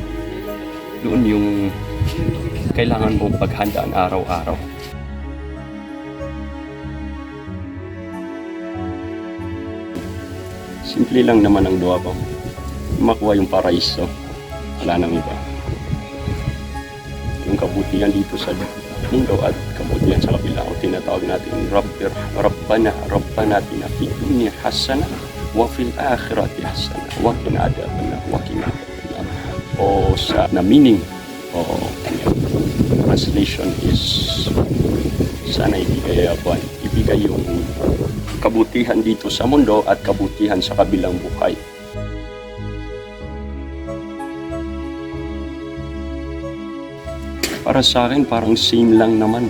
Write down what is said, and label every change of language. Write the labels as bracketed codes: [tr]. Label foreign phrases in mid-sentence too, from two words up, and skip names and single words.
[tl] Doon yung kailangan mong paghandaan araw-araw. Simple lang naman ang dua ko. Makuha yung paraiso. Wala nang iba. Yung kabutihan dito sa mundo at kabutihan sa kabila o tinatawag natin [ar] ربنا آتنا في الدنيا حسنة وفي الآخرة حسنة وقنا عذاب النار. [tl] O sa na meaning o translation is sana ibigay yung kabutihan dito sa mundo at kabutihan sa kabilang buhay. Para sa akin, parang same lang naman.